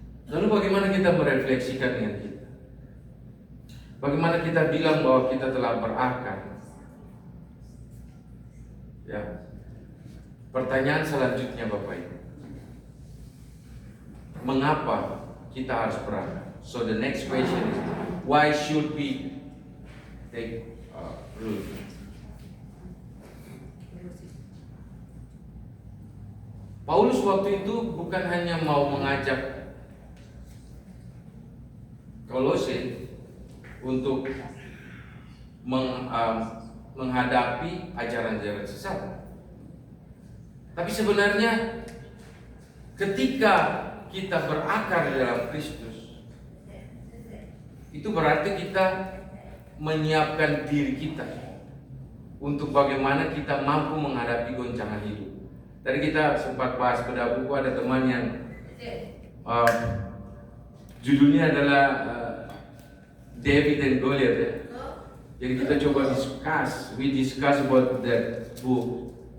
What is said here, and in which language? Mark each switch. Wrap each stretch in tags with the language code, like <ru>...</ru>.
<id>Lalu bagaimana kita merefleksikan dengan kita? Bagaimana kita bilang bahwa kita telah berakar? Ya. Pertanyaan selanjutnya Bapak Ibu, mengapa kita harus berakar?</id> <en>So the next question is, why should we take root?</en> <id>Paulus waktu itu bukan hanya mau mengajak Kolose untuk menghadapi ajaran-ajaran sesat. Tapi sebenarnya ketika kita berakar di dalam Kristus, itu berarti kita menyiapkan diri kita untuk bagaimana kita mampu menghadapi goncangan hidup. Tadi kita sempat bahas pada buku, ada teman yang judulnya adalah David and Goliath ya. Jadi kita coba</id> <en>we discuss about that book.</en>